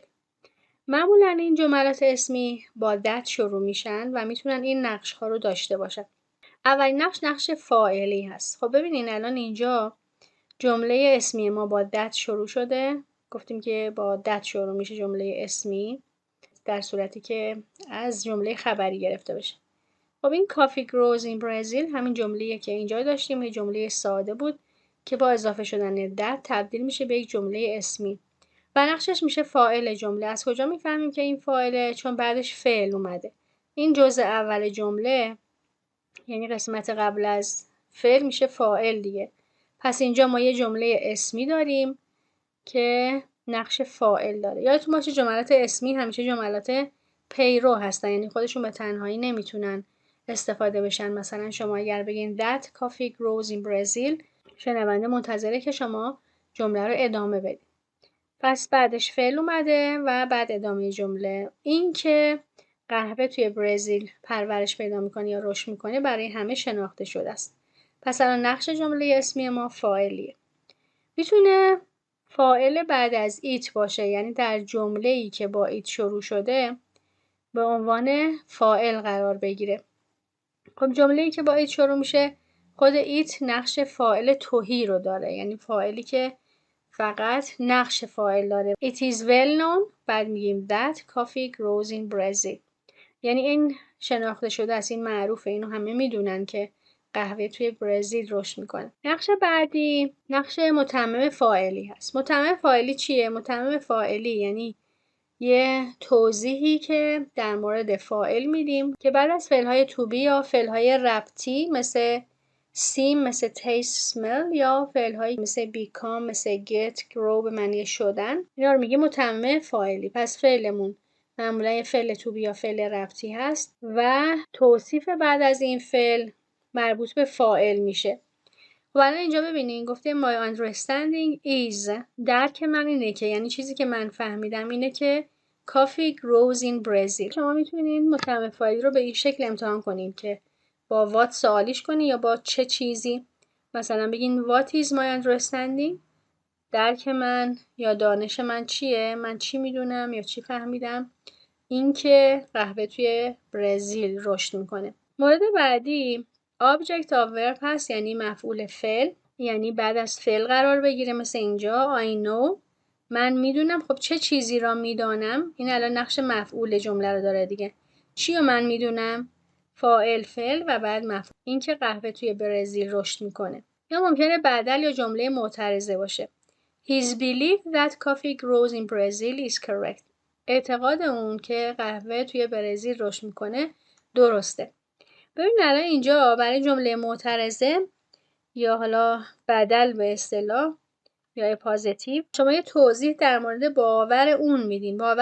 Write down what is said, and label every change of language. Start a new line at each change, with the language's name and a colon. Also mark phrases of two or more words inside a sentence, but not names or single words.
Persian: معمولا این جملات اسمی با that شروع میشن و میتونن این نقش ها رو داشته باشن. اولین نقش فاعلی هست. خب ببینین الان اینجا جمله اسمی ما با that شروع شده. گفتیم که با that شروع میشه جمله اسمی در صورتی که از جمله خبری گرفته بشه. خب این
English: coffee grows in Brazil
Persian: همین جمله‌ایه که اینجا داشتیم، یه جمله ساده بود که با اضافه شدن that تبدیل میشه به یک جمله اسمی و نقشش میشه فاعل جمله. از کجا میفهمیم که این فاعله؟ چون بعدش فعل اومده. این جزء اول جمله یعنی قسمت قبل از فعل میشه فاعل دیگه. پس اینجا ما یه جمله اسمی داریم که نقش فاعل داره. یادتون باشه جملات اسمی همیشه جملات پیرو هستن، یعنی خودشون به تنهایی نمیتونن استفاده بشن. مثلا شما اگر بگین
English: that coffee grows in Brazil،
Persian: شنونده منتظره که شما جمله رو ادامه بدید. پس بعدش فعل اومده و بعد ادامه جمله. این که قهوه توی برزیل پرورش پیدا میکنه یا رشد میکنه برای همه شناخته شده است. پس الان نقش جمله اسمی ما فاعلیه. میتونه فاعل بعد از ایت باشه، یعنی در جمله‌ای که با ایت شروع شده به عنوان فاعل قرار بگیره. خب جمله‌ای که با ایت شروع میشه خود ایت نقش فاعل توهی رو داره، یعنی فاعلی که فقط نقش فاعل داره.
English: It is well known
Persian: بعد میگیم
English: that coffee grows in Brazil،
Persian: یعنی این شناخته شده است، این معروفه، اینو همه میدونن که قهوه توی برزیل رشد میکنه. نقش بعدی نقش متمم فاعلی هست. متمم فاعلی چیه؟ متمم فاعلی یعنی یه توضیحی که در مورد فاعل میدیم که بعد از فعلهای
English: to be
Persian: یا فعلهای ربطی مثل seem، مثل taste، smell یا فعلهایی مثل become، مثل get، grow به معنی شدن، اینا رو میگیم متمم فاعلی. پس فعلمون معمولا یه فعل
English: to be
Persian: یا فعل ربطی هست و توصیف بعد از این فعل مربوط به فاعل میشه. خب الان اینجا ببینین گفته
English: my understanding is،
Persian: درک من اینه که، یعنی چیزی که من فهمیدم اینه که
English: coffee grows in Brazil.
Persian: شما میتونین متمم فاعلی رو به این شکل امتحان کنین که با what سوالیش کنین یا با چه چیزی. مثلا بگین
English: what is my understanding،
Persian: درک من یا دانش من چیه، من چی میدونم یا چی فهمیدم این که قهوه توی برزیل رشد میکنه. مورد بعدی
English: object of verb
Persian: هست، یعنی مفعول فعل، یعنی بعد از فعل قرار بگیره. مثل اینجا
English: I know،
Persian: من میدونم. خب چه چیزی را میدانم؟ این الان نقش مفعول جمله رو داره دیگه. چی رو من میدونم؟ فاعل، فعل و بعد مفعول، این که قهوه توی برزیل رشد میکنه. یا ممکنه بدل یا جمله معترضه باشه.
English: His belief that coffee grows in Brazil is correct.
Persian: اعتقاد اون که قهوه توی برزیل رشد میکنه درسته. ببین الان اینجا برای جمله معترضه یا حالا بدل به اصطلاح یا پوزیتیو شما یه توضیح در مورد باور اون میدین.